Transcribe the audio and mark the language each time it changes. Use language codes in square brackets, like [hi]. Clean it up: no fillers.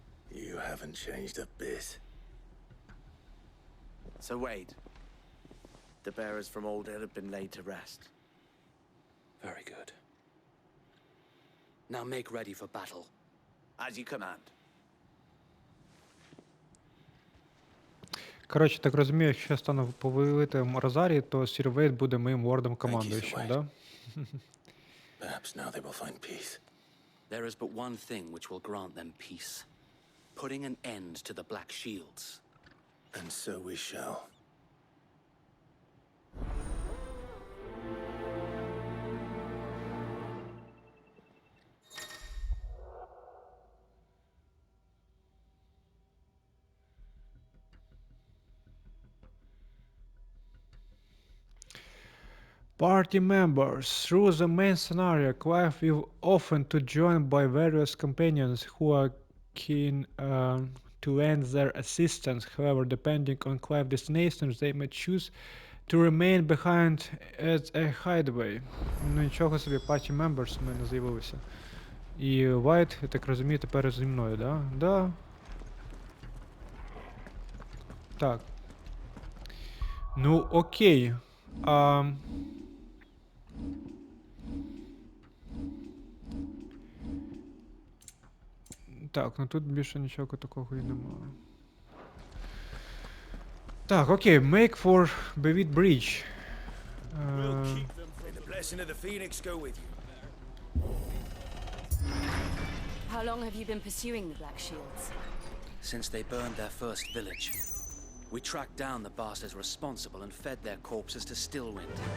[en] You haven't changed a bit. So Wade, the bearers from Old Hill have been laid to rest. Very good. Now make ready for battle. As you command. [uk] Коротше, так розумію, якщо я стану повелителем Розарії, то Сір Вейт буде моїм лордом-командуючим, да? [en] Perhaps now they will find peace. There is but one thing which will grant them peace. Putting an end to the Black Shields. And so we shall. Party members. Through the main scenario, Clive is often to join by various companions who are keen to lend their assistance. However, depending on Clive's destinations, they may choose to remain behind as a hideaway. [uk] Ну нічого собі, [en] party members [uk] у мене з'явилися. І White, я так розумію, тепер зі мною, да? Да. Так. Ну, окей. Так, ну тут більше нічого такого і немає. Так, окей, [en] make for Buett Bridge. May the blessing of the Phoenix go with you. How long have you been pursuing the Black Shields? Since they burned their first village. We tracked down the bastards responsible and fed their corpses to Stillwind.